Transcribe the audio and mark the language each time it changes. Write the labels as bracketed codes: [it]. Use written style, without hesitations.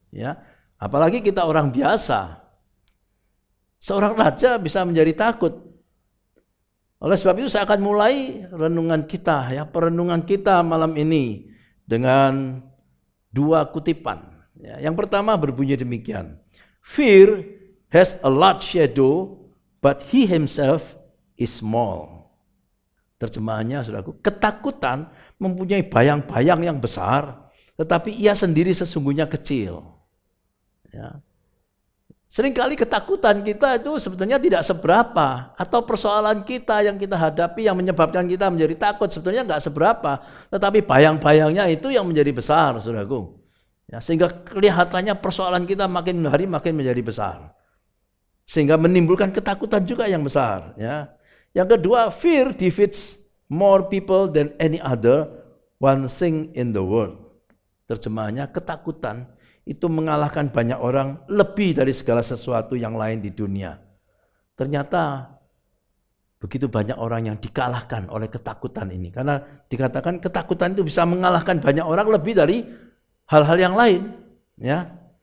[id] Ya, apalagi kita orang biasa. Seorang raja bisa menjadi takut. Oleh sebab itu saya akan mulai renungan kita, ya, perenungan kita malam ini dengan dua kutipan. Ya, yang pertama berbunyi demikian. [en] Fear has a large shadow, but he himself is small. [id] Terjemahannya, saudaraku, ketakutan mempunyai bayang-bayang yang besar, tetapi ia sendiri sesungguhnya kecil. Ya. Seringkali ketakutan kita itu sebetulnya tidak seberapa, atau persoalan kita yang kita hadapi yang menyebabkan kita menjadi takut sebetulnya nggak seberapa, tetapi bayang-bayangnya itu yang menjadi besar, saudaraku. Ya, sehingga kelihatannya persoalan kita makin hari makin menjadi besar, sehingga menimbulkan ketakutan juga yang besar. Ya. Yang kedua, [en] fear defeats more people than any other one thing in the world. [id] Terjemahannya, ketakutan itu mengalahkan banyak orang lebih dari segala sesuatu yang lain di dunia. Ternyata begitu banyak orang yang dikalahkan oleh ketakutan ini. Karena dikatakan ketakutan itu bisa mengalahkan banyak orang lebih dari hal-hal yang lain. Ya.